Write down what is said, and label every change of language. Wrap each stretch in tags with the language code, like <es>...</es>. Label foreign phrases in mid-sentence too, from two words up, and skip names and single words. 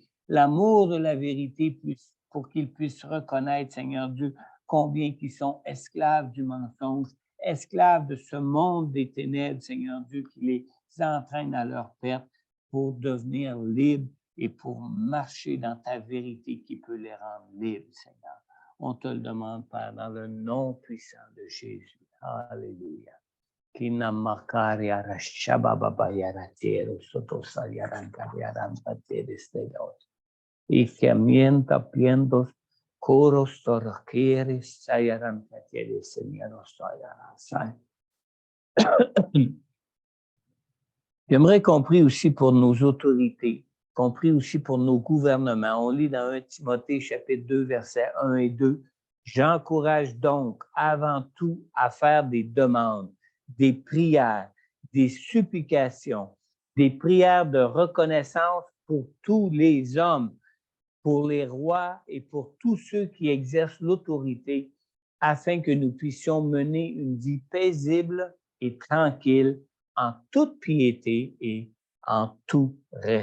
<fr>L'amour de la vérité pour qu'ils puissent reconnaître, Seigneur Dieu, combien ils sont esclaves du mensonge, esclaves de ce monde des ténèbres, Seigneur Dieu, qui les entraîne à leur perte pour devenir libres et pour marcher dans ta vérité qui peut les rendre libres, Seigneur. On te le demande, Père, dans le nom puissant de Jésus. Alléluia. Kinamakaria rashabababayaratiero sotosayarankariarampaterestegos. Ikemienta piendos coros torqueres sayarampateres señorosayarasay. J'aimerais qu'on prie aussi pour nos autorités, qu'on prie aussi pour nos gouvernements. On lit dans 1 Timothée, chapitre 2, versets 1 et 2. « J'encourage donc avant tout à faire des demandes, des prières, des supplications, des prières de reconnaissance pour tous les hommes, pour les rois et pour tous ceux qui exercent l'autorité, afin que nous puissions mener une vie paisible et tranquille en toute piété et en tout respect.</fr>